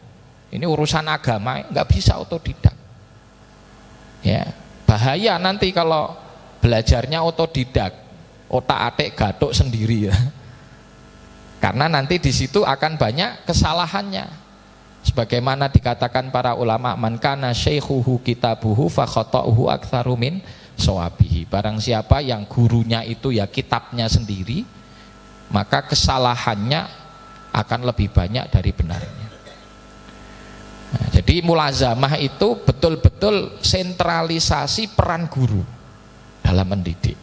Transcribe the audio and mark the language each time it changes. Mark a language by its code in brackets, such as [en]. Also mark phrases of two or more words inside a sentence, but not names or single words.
[id] Ini urusan agama, nggak bisa otodidak. Ya, bahaya nanti kalau belajarnya otodidak, otak-atik gatuk sendiri, ya. Karena nanti di situ akan banyak kesalahannya. Sebagaimana dikatakan para ulama, [ar] من كان شيخه كتابه فخطؤه أكثر من صوابه. [id] Barang siapa yang gurunya itu ya kitabnya sendiri, maka kesalahannya akan lebih banyak dari benarnya. Nah, jadi mulazamah itu betul-betul sentralisasi peran guru dalam mendidik.